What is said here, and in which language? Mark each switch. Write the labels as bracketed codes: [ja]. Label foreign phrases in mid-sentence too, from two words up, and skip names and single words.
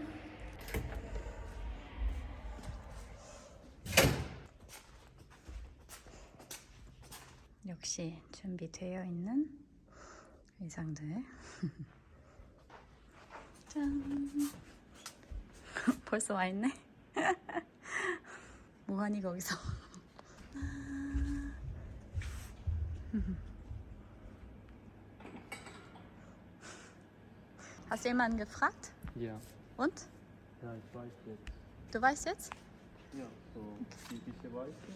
[ko] 역시 준비되어 있는 의상들. 짠! 벌써 와 있네? 뭐하니 거기서? [de] Hast du jemanden gefragt? Ja. Und? Ja, ich weiß jetzt. Du weißt jetzt? Ja, so diese Weiße